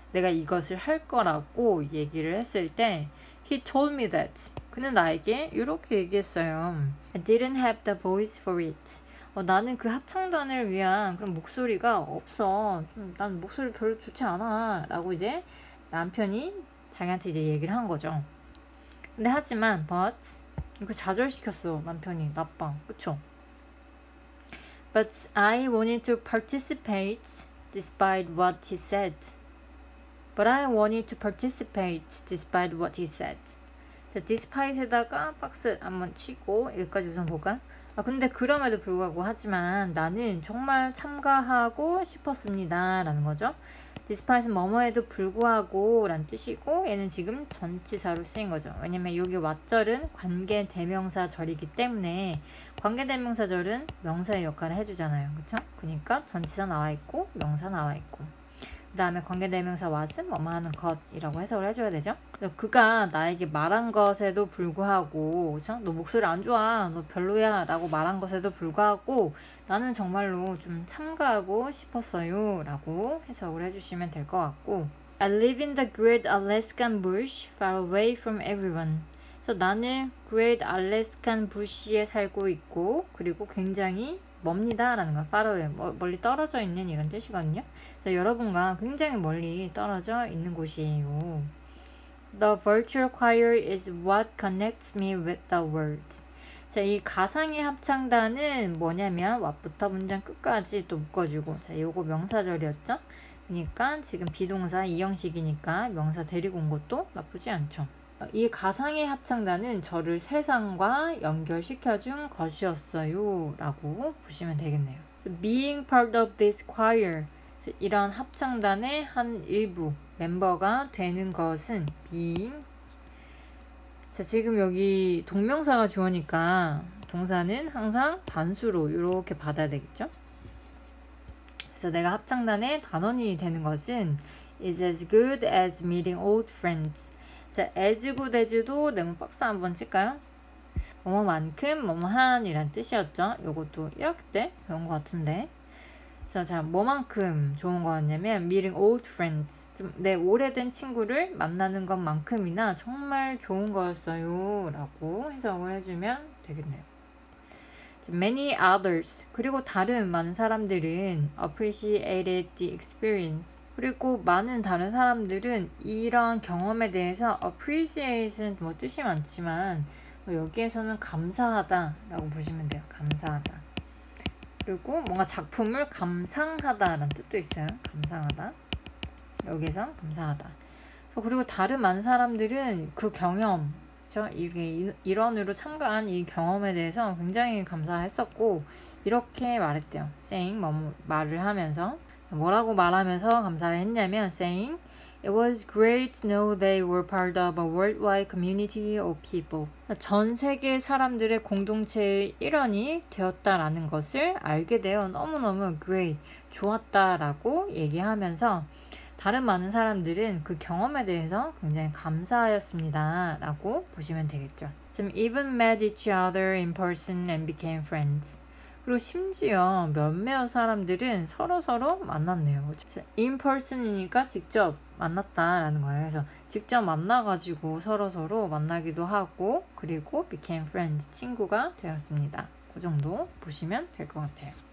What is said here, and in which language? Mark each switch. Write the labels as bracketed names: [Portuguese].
[Korean] 내가 이것을 할 거라고 얘기를 했을 때 [English] He told me that. [Korean] 그는 나에게 이렇게 얘기했어요. [English] I didn't have the voice for it. [Korean] 나는 그 합창단을 위한 그런 목소리가 없어. 난 목소리 별로 좋지 않아. 라고 이제 남편이 자기한테 이제 얘기를 한 거죠. 근데 하지만 but 이거 좌절시켰어. 남편이 나빠. 그쵸? [English] But I wanted to participate despite what he said. But I wanted to participate despite what he said. [Korean] 자, despite에다가 박스 한번 치고 여기까지 우선 볼까요? 근데 그럼에도 불구하고 하지만 나는 정말 참가하고 싶었습니다 라는 거죠. despite는 뭐뭐에도 불구하고 라는 뜻이고, 얘는 지금 전치사로 쓰인 거죠. 왜냐면 여기 what절은 관계대명사절이기 때문에 관계대명사절은 명사의 역할을 해주잖아요. 그쵸? 그러니까 전치사 나와 있고 명사 나와 있고. 다음에 관계대명사 what은 뭐뭐 하는 것이라고 해석을 해줘야 되죠. 그래서 그가 나에게 말한 것에도 불구하고, 그쵸? 너 목소리 안 좋아, 너 별로야 라고 말한 것에도 불구하고 나는 정말로 좀 참가하고 싶었어요 라고 해석을 해주시면 될 것 같고, [English] I live in the great Alaskan bush far away from everyone. [Korean] 그래서 나는 Great Alaskan bush에 살고 있고, 그리고 굉장히 멉니다 라는 거, far away, 멀리 떨어져 있는 이런 뜻이거든요. 그래서 여러분과 굉장히 멀리 떨어져 있는 곳이에요. [English] The virtual choir is what connects me with the world. [Korean] 자, 이 가상의 합창단은 뭐냐면 what부터 문장 끝까지 또 묶어주고, 자, 요거 명사절이었죠? 그러니까 지금 비동사 이형식이니까 명사 데리고 온 것도 나쁘지 않죠. 이 가상의 합창단은 저를 세상과 연결시켜준 것이었어요 라고 보시면 되겠네요. [English] Being part of this choir, [Korean] 이런 합창단의 한 일부 멤버가 되는 것은 being. 자, 지금 여기 동명사가 주어니까 동사는 항상 단수로 이렇게 받아야 되겠죠. 그래서 내가 합창단의 단원이 되는 것은 [English] is as good as meeting old friends. [Korean] 자, as good as도 네모 박스 한번 칠까요? 뭐뭐만큼 뭐뭐한 이란 뜻이었죠. 요것도 1학기 때 배운 것 같은데. 자, 뭐만큼 좋은 거였냐면 meeting old friends. 좀 내 오래된 친구를 만나는 것만큼이나 정말 좋은 거였어요 라고 해석을 해주면 되겠네요. [English] Many others, [Korean] 그리고 다른 많은 사람들은 [English] appreciated the experience. [Korean] 그리고 많은 다른 사람들은 이런 경험에 대해서 appreciate는 뭐 뜻이 많지만 여기에서는 감사하다 라고 보시면 돼요. 감사하다. 그리고 뭔가 작품을 감상하다 라는 뜻도 있어요. 감상하다. 여기서 감사하다. 그리고 다른 많은 사람들은 그 경험, 그쵸? 이게 일원으로 참가한 이 경험에 대해서 굉장히 감사했었고, 이렇게 말했대요. saying, 말을 하면서. 뭐라고 말하면서 감사를 했냐면 [English] saying, It was great to know they were part of a worldwide community of people. [Korean] 전 세계 사람들의 공동체의 일원이 되었다라는 것을 알게 되어 너무너무 great, 좋았다라고 얘기하면서 다른 많은 사람들은 그 경험에 대해서 굉장히 감사하였습니다 라고 보시면 되겠죠. [English] Some even met each other in person and became friends. [Korean] 그리고 심지어 몇몇 사람들은 서로 만났네요. in person이니까 직접 만났다라는 거예요. 그래서 직접 만나가지고 서로 만나기도 하고, 그리고 became friends, 친구가 되었습니다. 그 정도 보시면 될 것 같아요.